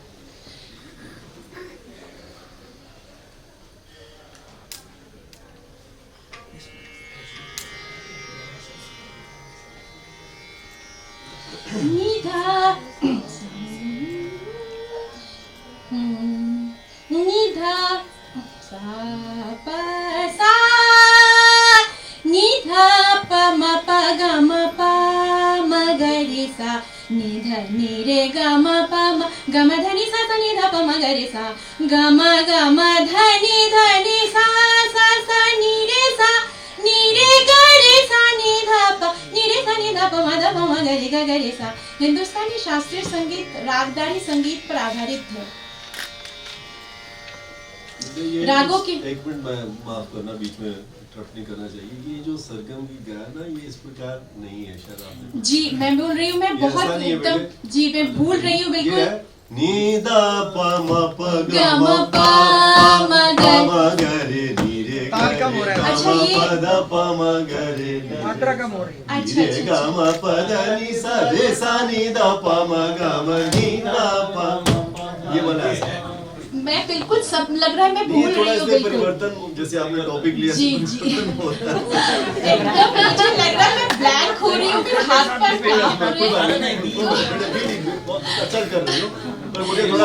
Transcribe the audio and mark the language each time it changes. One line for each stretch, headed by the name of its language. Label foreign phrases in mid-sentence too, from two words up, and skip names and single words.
Hindi: निधा निधा सा प सा निधा प म प ग म प म ग रे सा निधा नि रे ग म प म ग म ध नि सा सा नि ध प म ग रे सा ग म ध नि सा सा सा नि रे सा नि रे ग रे सा नि ध प नि रे सा नि ध प म ध प म ग रे ग ग रे सा। हिंदुस्तानी शास्त्रीय संगीत रागदारी संगीत पर आधारित है। रागों की एक मिनट मैं माफ करना, बीच में इंटरप्ट नहीं करना चाहिए। ये जो सरगम की गाना ये इस प्रकार नहीं है शायद आपने। जी मैं बोल रही हूँ, मैं बहुत एकदम जी मैं भूल रही हूँ बिल्कुल। नी दा प म प ग म प म ग रे नी रे अच्छा ये द प म ग रे मात्रा कम हो रही है। अच्छा रे ग म प द नि सा रे सा नि द प म ग म नी दा प, ये वाला है। मैं बिल्कुल सब लग रहा है मैं भूल रही हूँ बिल्कुल। परिवर्तन जैसे आपने टॉपिक लिया जी जी एकदम मुझे लग रहा है मैं ब्लैंक हो रही हूँ, फिर हाथ पैर कांप रहे हैं। अच्छा कर रही हो, पर मुझे थोड़ा